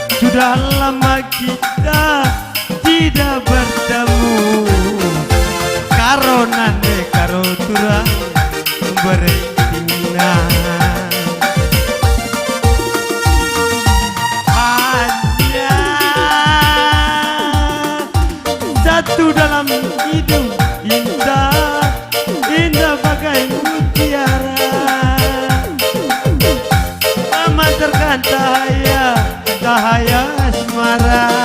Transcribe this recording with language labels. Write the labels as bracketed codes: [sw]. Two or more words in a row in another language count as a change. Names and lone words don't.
[id] Sudah lama kita tidak bertemu, [btx] karo nande karo turang beretina. [id] Hanya satu dalam hidup, indah, indah bagai mutiara, memancarkan cahaya, cahaya asmara.